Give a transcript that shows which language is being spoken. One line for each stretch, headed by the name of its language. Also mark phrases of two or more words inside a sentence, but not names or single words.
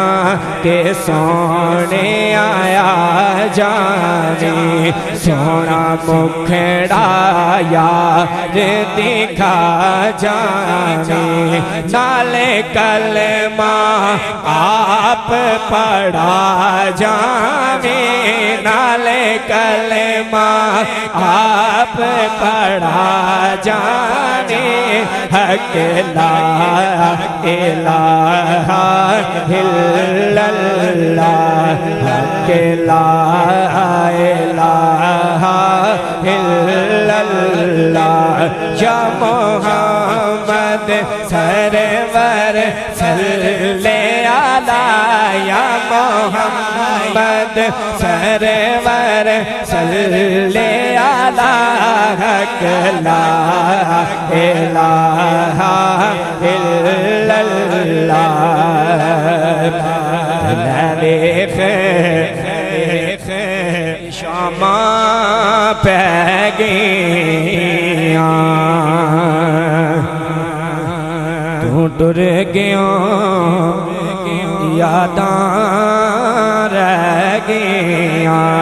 Punjabi: ਕੇ ਸੋਹਣੇ ਆਇਆ ਜਾਵੇ ਸੋਹਣਾ ਮੁੱਖੜਾ ਯਾਰ ਦਿਖਾ ਜਾਵੇ ਨਾਲੇ ਕਲਮਾ ਆਪ ਪੜ੍ਹਾ ਜਾਵੇ ਨਾਲੇ ਕਲਮਾ ਆਪ ਪੜ੍ਹਾ ਜਾਣੇ
Arabic: حق لا إله إلا الله حق لا إله إلا الله يا محمد سرور صل على يا محمد سرور صل على حق لا إله إلا الله.
Punjabi: ਦੇਖ ਸ਼ਾਮਾਂ ਪੈ ਗਈਆਂ ਤੂੰ ਟੁਰ ਗਿਆ ਯਾਦਾਂ ਰਹਿ ਗਈਆਂ।